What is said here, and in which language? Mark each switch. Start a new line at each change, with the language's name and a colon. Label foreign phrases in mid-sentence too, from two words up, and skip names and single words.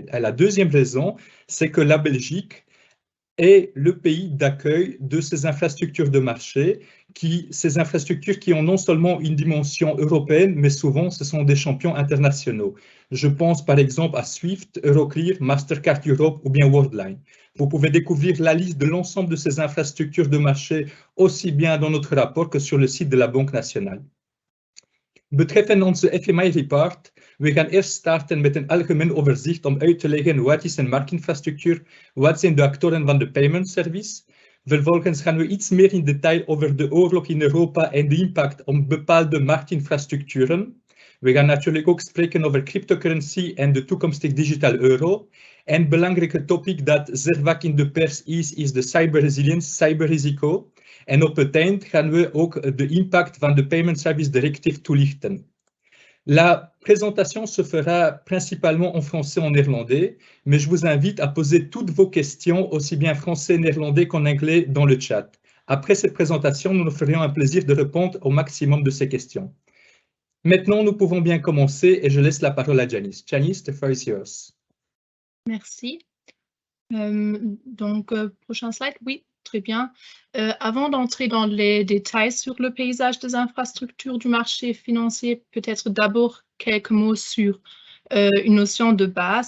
French: Et la deuxième raison, c'est que la Belgique est le pays d'accueil de ces infrastructures de marché, ces infrastructures qui ont non seulement une dimension européenne, mais souvent ce sont des champions internationaux. Je pense par exemple à Swift, Euroclear, Mastercard Europe ou bien Worldline. Vous pouvez découvrir la liste de l'ensemble de ces infrastructures de marché aussi bien dans notre rapport que sur le site de la Banque nationale.
Dutch: Betreffend onze FMI-report, we gaan eerst starten met een algemeen overzicht om uit te leggen wat is een marktinfrastructuur, wat zijn de actoren van de
English: payment service.
Dutch: Vervolgens gaan we iets meer in detail over de oorlog in Europa en de impact op bepaalde marktinfrastructuren. We gaan natuurlijk ook spreken over cryptocurrency en de toekomstige
English: digital euro.
Dutch: En een belangrijke topic dat zeer vaak in de pers is de cyberresilience, cyberrisico. En op het eind gaan we ook de impact van de Payment Service Directive toelichten.
French: La présentation se fera principalement en français et en néerlandais, mais je vous invite à poser toutes vos questions, aussi bien français et néerlandais qu'en anglais, dans le chat. Après cette présentation, nous nous ferions un plaisir de répondre au maximum de ces questions. Maintenant, nous pouvons bien commencer et je laisse la parole à Janice.
English: Janice, the floor is yours.
French: Merci. Prochain slide, oui. Très bien. Avant d'entrer dans les détails sur le paysage des infrastructures du marché financier, peut-être d'abord quelques mots sur une notion de base.